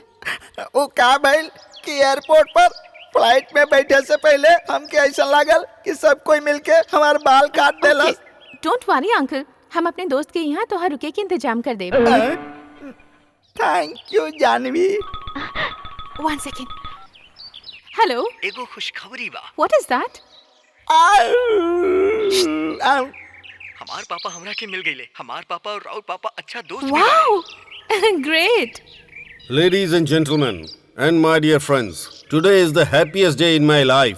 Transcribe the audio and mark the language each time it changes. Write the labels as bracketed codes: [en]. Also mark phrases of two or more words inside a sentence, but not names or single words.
[bho] वो का भइल कि एयरपोर्ट पर फ्लाइट में बैठे से पहले हमके ऐसा लागल कि सब कोई मिलके हमार बाल काट देला। [en] don't worry uncle, [bho] हम अपने दोस्त के यहाँ तोहार रुके के इंतजाम कर देब। [en] Thank you जानवी। 1 second. Hello, [bho] एगो खुशखबरी बा। [en] What is that? [bho] हमार पापा हमरा के मिल गईले। हमार पापा और राउत पापा अच्छा दोस्त भी [en] Wow, great. Ladies and gentlemen, and my dear friends, today is the happiest day in my life.